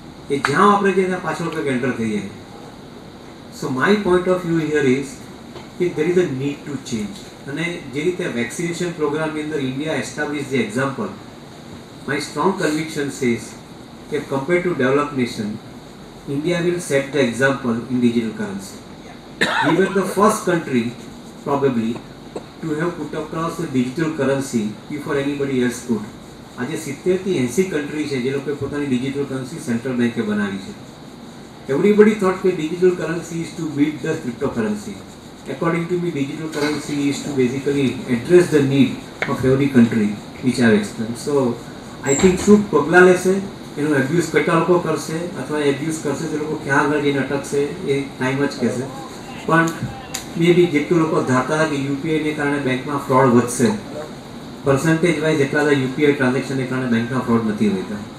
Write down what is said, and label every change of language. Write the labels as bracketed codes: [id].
[gu] એ જ્યાં વાપરે છે ત્યાં પાછળ કંઈક એન્ટર થઈ જાય. [en] So my point of view here is કે there is a need to change. [gu] અને જે રીતે વેક્સિનેશન પ્રોગ્રામની અંદર [en] India establish the example, my strong conviction says કે compare to develop nation, India will set the example in digital currency. We were the first country probably to have put across the digital currency before anybody else could. [gu] આજે 70 થી 80 country છે જે લોકોએ પોતાની digital currency central બેન્કે બનાવી છે. [en] Everybody thought that digital currency is to beat the cryptocurrency. According to me, digital currency is to basically address the need of every country which have explained. So I think [gu] શું પગલાં લેશે, એનું abuse કેટલા લોકો કરશે અથવા abuse કરશે તે લોકો ક્યાં આગળ જઈને અટકશે એ ટાઈમ જ કહેશે. પણ મે બી જેટલું લોકો ધારતા હતા કે યુપીઆઈને કારણે બેંકમાં ફ્રોડ વધશે, પર્સન્ટેજ વાઇઝ એટલા બધા યુપીઆઈ ટ્રાન્ઝેક્શનને કારણે બેંકમાં ફ્રોડ નથી હોતા.